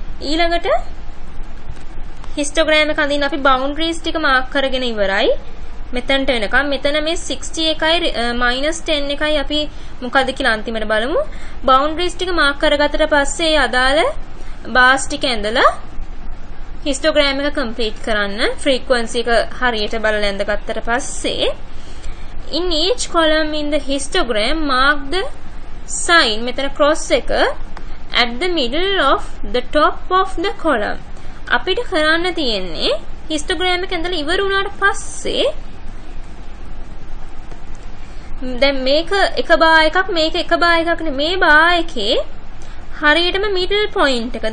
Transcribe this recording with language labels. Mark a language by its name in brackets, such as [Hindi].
[Sinhala] ඊළඟට histogram එක අඳින්න අපි boundaries ටික mark කරගෙන ඉවරයි. මෙතනට එනකම් මෙතන මේ 60 එකයි -10 එකයි අපි මොකද කියලා අන්තිමට බලමු. boundaries ටික mark කරගත්තට පස්සේ අදාළ bars ටික ඇඳලා histogram එක complete කරන්න. [English] frequency [Sinhala] එක හරියට බලලා ඇඳගත්තට පස්සේ [English] in each column in the histogram mark the sign මෙතන cross එක at the middle of the top of the column. [Sinhala] අපිට කරන්න තියෙන්නේ histogram එක ඇඳලා ඉවර වුණාට පස්සේ දැන් මේක එක බා එකක් මේක එක බා එකක් නේ. මේ බා එකේ හරියටම middle point එක.